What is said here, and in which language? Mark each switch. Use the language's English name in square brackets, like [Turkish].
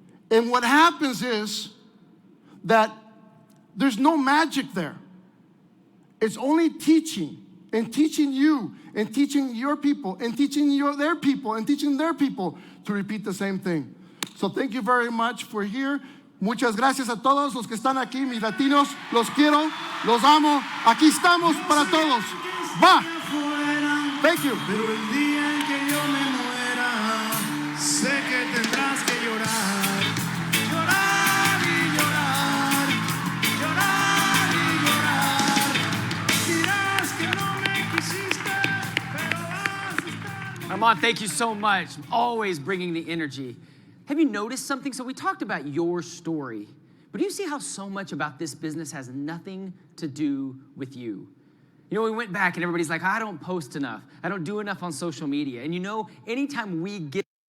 [English] And what happens is that there's no magic there. It's only teaching and teaching you and teaching your people and teaching their people and teaching their people to repeat the same thing. So thank you very much for here. [Spanish] Muchas gracias a todos los que están aquí, mis latinos. Los quiero, los amo. Aquí estamos para todos. [English] Va. Thank you. [Spanish] Pero el día en que yo me muera, sé que tendrás que llorar. Llorar y llorar. Llorar y llorar. Dirás que no me quisiste, pero [English] Armand, thank you so much. Always bringing the energy. Have you noticed something? So we talked about your story, but do you see how so much about this business has nothing to do with you? You know, we went back and everybody's like, I don't post enough. I don't do enough on social media. And you know, anytime we get